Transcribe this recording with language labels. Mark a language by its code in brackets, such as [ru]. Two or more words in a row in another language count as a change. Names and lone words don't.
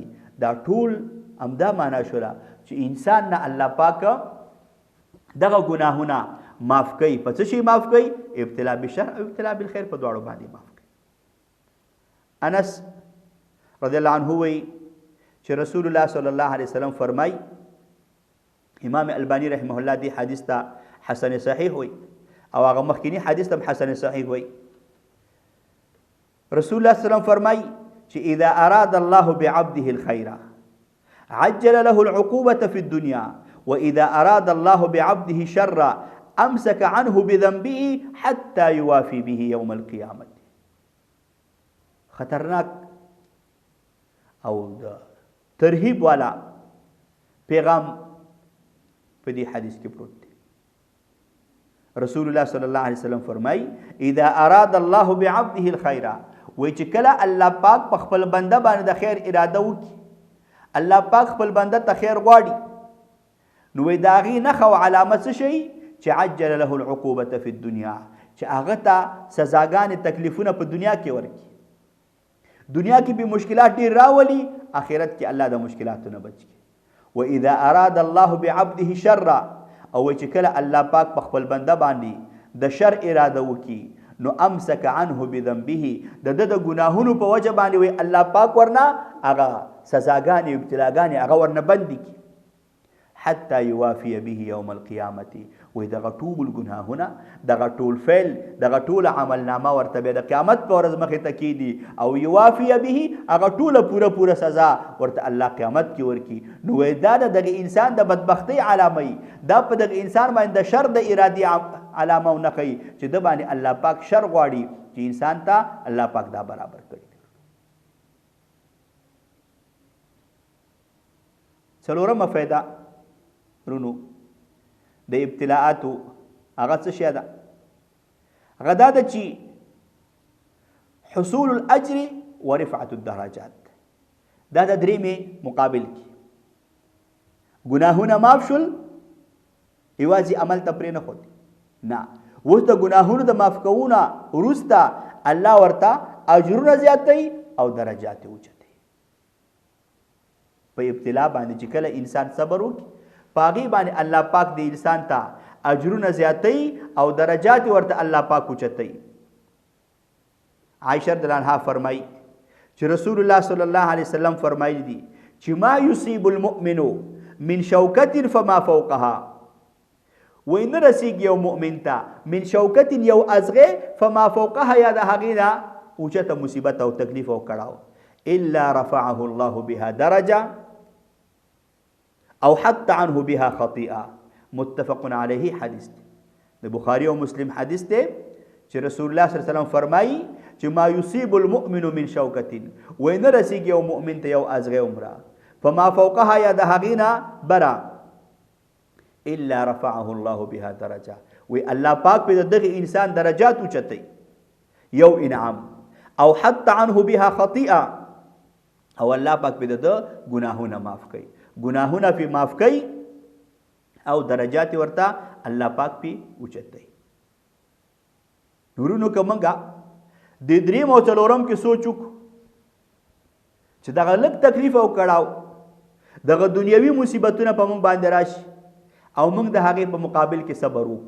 [ps] دا ټول امدا معنا شولا چې انسان نه الله پاک دغه ګناهونه معاف کوي په څه شي معاف کوي ابتلا بالشر او ابتلا بالخير په دواړو باندې معاف کوي انس [ar] رضی الله عنه [ps] وی چې رسول الله [ar] صلی الله علیه وسلم [ps] فرمای امام البانی [ar] رحمه الله [ps] دی حدیث ته [ar] حسن صحیح [ps] وی او هغه مخکینی حدیث هم [ar] حسن صحیح [ps] وای. [ar] رسول الله صلی الله علیه وسلم [ps] فرمای چې [ar] اذا اراد الله بعبده الخير عجل له العقوبة في الدنيا واذا اراد الله بعبده الشر امسك عنه بذنبه حتى يوافي به يوم القيامة. [ps] خطرناک او ترهیب والا پیغام په دې حدیث کې پروت دی. رسول الله [ar] صلی الله علیه وسلم [ps] فرمای [ar] اذا اراد الله بعبده الخير [ps] وای چې کله الله پاک په خپل بنده باندې د خیر اراده وکړي، الله پاک خپل بنده ته خیر غواړي، نو وای داغي نخ او علامه څه شي چې [ar] عجل له العقوبة في الدنيا، [ps] چې هغه ته سزاګانې تکلیفونه په دنیا کې ورکړي. دنیا کې به مشکلات ډیر راولي، آخرت کې الله د مشکلاتو نه بچي. [ar] واذا اراد الله بعبده شر [ps] او چې کله الله پاک په خپل بنده باندې د شر اراده وکي نو [ar] امسك عنه بذنبه [ps] د ګناهونو په وجه باندې وي الله پاک ورنه هغه سزاګانې ابتلاګانې هغه ورنه بند کی [ar] حتى يوافي به يوم القيامة. [ps] وي دغه ټول ګناهونه دغه ټول فعل دغه ټول عمل نامه ورته د قیامت پر ورځ مخې ته کیدي او [ar] يوافي به [ps] هغه ټول پوره سزا ورته الله قیامت کې ورکی. نو دا دغه انسان د بدبختی علامه دا په دغه انسان باندې د شر د ارادي علامه او نخي چې د باندې الله پاک شر غواړي چې انسان ته الله پاک دا برابر کړي. څلورمه فائدہ رونو د ابتلاءاتو هغه څه شي ده؟ هغه دا ده چې [ar] حصول الاجر ورفعه الدرجات. [ps] دا د درېمې مقابل کې ګناهونه معاف شول، یوازې عمل ته پرې نه خود نه، اوس د ګناهونو د معاف کولو وروسته الله ورته اجرونه زیاتوي او درجات اوچتوي. په ابتلا باندې چې کله انسان صبر وکړي پاغي باندې الله پاک د انسان ته اجرونه زیاتوي او درجات ورته الله پاک اوچتوي. عائشہ [ar] رضی الله عنها [ps] فرمایي چې رسول الله [ar] صلی الله علیه وسلم [ps] فرمایلی دي چې [ar] ما یصيب المؤمن من شوکة فما فوقها، [ps] وین رسیږي یو مؤمن ته [ar] من شوکة [ps] یو ازغه [ar] فما فوقها [ps] یا د هغې نه اوچته مصیبت او تکلیف او کړاو [ar] الا رفعه الله بها درجه [ps] او [ar] حتى عنه بها خطيئه. متفق علیه [ps] حدیث دی، د بخاری او مسلم حدیث دی چې رسول الله [ar] صلی الله علیه وسلم [ps] فرمایي چې [ar] ما یصيب المؤمن من شوکة [ps] وین رسیږي یو مؤمن ته یو ازغه عمره [ar] فما فوقها [ps] یا د هغې نه برا [ar] الا رفعه الله بها درجه، [ps] وی الله پاک په دغه انسان درجات اوچتي یو انعام او [ar] حتى عنه بها خطيئه [ps] او الله پاک په دغه ګناهونه معاف کوي، گناهونه پی معاف کوي او درجات ورته الله پاک پی اوچتوي. نورونو کومنګه د دریم او څلورم کې سوچوک چې دغه لږ تکلیف او کړاو دغه دنیوي مصیبتونه په موږ باندې راشي او موږ د هغې په مقابل کې صبر وکړو.